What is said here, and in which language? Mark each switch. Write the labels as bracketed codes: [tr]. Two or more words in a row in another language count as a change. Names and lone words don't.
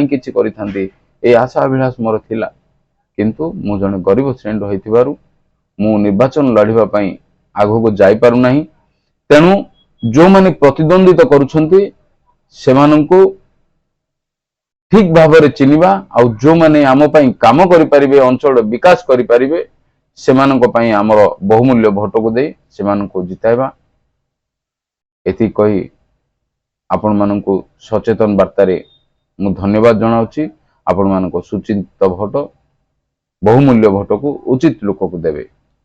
[or] କିଛି କରି ଥାନ୍ତି ଏ ଆଶା ଅଭିଳାଷ ମୋର ଥିଲା କିନ୍ତୁ ମୁଁ ଜଣେ ଗରିବ ଶ୍ରେଣୀ ହୋଇଥିବାରୁ ମୁଁ ନିର୍ବାଚନ ଲଢ଼ିବା ପାଇଁ ଆଗକୁ ଯାଇ ପାରୁ ନାହିଁ ତେଣୁ ଯୋ ମାନେ ପ୍ରତିଦ୍ୱନ୍ଦ୍ୱିତା କରୁଛନ୍ତି ସେମାନଙ୍କୁ ଠିକ ଭାବ ଚିହ୍ନିବା ଆଉ ଯୋ ମାନେ ଆମ ପାଇଁ କାମ କରି ପାରିବେ ଅଞ୍ଚଳ ବିକାଶ କରି ପାରିବେ ସେମାନଙ୍କ ପାଇଁ ଆମର ବହୁମୂଲ୍ୟ ଭୋଟ କୁ ଦେଇ ସେମାନଙ୍କୁ ଜିତାଇବା ଏତି କହି ଆପଣ ମାନଙ୍କୁ ସଚେତନ ବାର୍ତ୍ତା ରେ ମୁଁ ଧନ୍ୟବାଦ ଜଣାଉଛି ଆପଣ ମାନଙ୍କ ସୁଚିନ୍ତିତ ଭୋଟ ବହୁମୂଲ୍ୟ ଭୋଟ କୁ ଉଚିତ ଲୋକ କୁ ଦେବେ।